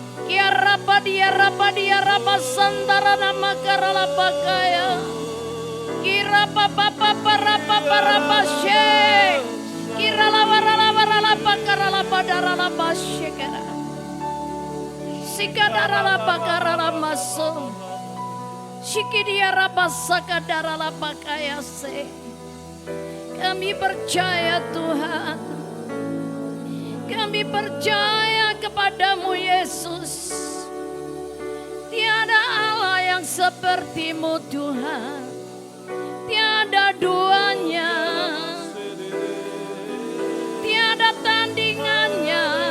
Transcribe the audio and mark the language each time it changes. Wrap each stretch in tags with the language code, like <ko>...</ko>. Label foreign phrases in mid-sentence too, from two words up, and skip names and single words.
<id>Ya rapa santara nama karala bakaya. Kira papa para she. Kira la bakara padara basyekara. Sikadara bakara maso. Shikidia rabasakadara bakaya se. Kami percaya Tuhan. Kami percaya kepadamu Yesus. Tiada Allah yang sepertimu Tuhan. Tiada duanya. Tiada tandingannya.</id>